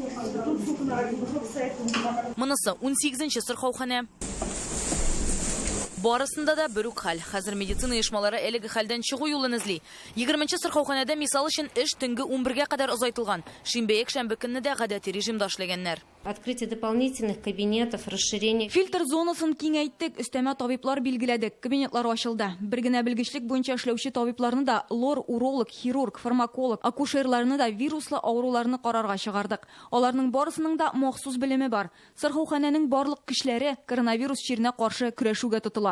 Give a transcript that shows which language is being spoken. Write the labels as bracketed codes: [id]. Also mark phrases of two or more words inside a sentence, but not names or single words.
[tt] Монысы 18-нче сырхауханә. Барысында да бер үк хәл. Хәзер медицина оешмалары әлеге хәлдән чыгу юлын эзли. 20нче сырхауханәдә мисал өчен эш төнге 11-гә кадәр озайтылган. Шимбә-якшәмбе көнне дә гадәти режимда эшләгәннәр. [ru] Открытие дополнительных кабинетов, расширение. [tt] Фильтр зонасын киңәйттек, өстәмә табиблар билгеләдек, кабинетлар ачылды. Бер генә белгечлек буенча эшләүче табибларны да лор, уролог, хирург, фармаколог, акушерларны да вируслы авыруларны карарга чыгардык. Аларның барысының да махсус белеме бар. Сырхауханәнең барлык кешеләре коронавирус чиренә каршы көрәшүгә тотыла.